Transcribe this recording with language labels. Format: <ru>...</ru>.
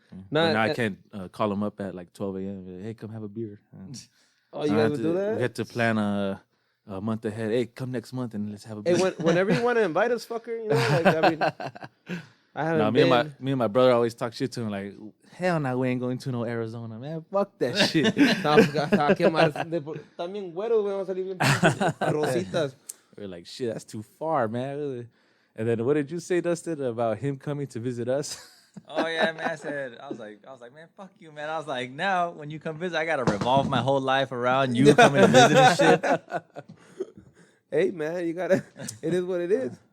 <en>But now I can't call him up at like 12 a.m. and be like, hey, come have a beer. Oh, you guys would do that? We had to plan a month ahead. Hey, come next month and let's have a Hey, beer. whenever you want to invite us, fucker, you know, like, I mean, I haven't No, been. me and my brother always talk shit to him like, hell no, we ain't going to no Arizona, man. Fuck that shit.</en> <es>También güeros, güey, vamos a salir bien pinches rositas.</es> <en>We're like, shit, that's too far, man. And then what did you say, Dustin, about him coming to visit us? Oh yeah, man. I was like, man, fuck you, man. I was like, now when you come visit, I gotta revolve my whole life around you coming to visit and shit. Hey, man, you gotta. It is what it is.</en>